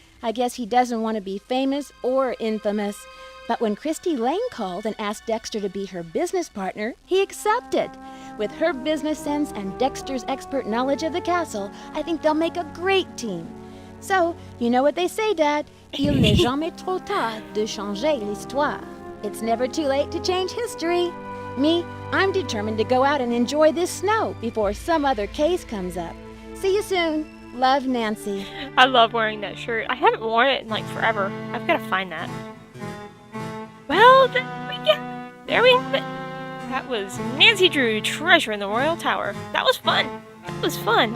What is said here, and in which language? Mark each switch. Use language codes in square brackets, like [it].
[en] I guess he doesn't want to be famous or infamous. But when Christy Lane called and asked Dexter to be her business partner, he accepted. With her business sense and Dexter's expert knowledge of the castle, I think they'll make a great team. So, you know what they say, Dad. [fr] Il n'est jamais trop tard de changer l'histoire. [en] It's never too late to change history. Me, I'm determined to go out and enjoy this snow before some other case comes up. See you soon. Love, Nancy. I love wearing that shirt. I haven't worn it in like forever. I've got to find that. Well, there we have it. That was Nancy Drew, Treasure in the Royal Tower. That was fun. That was fun.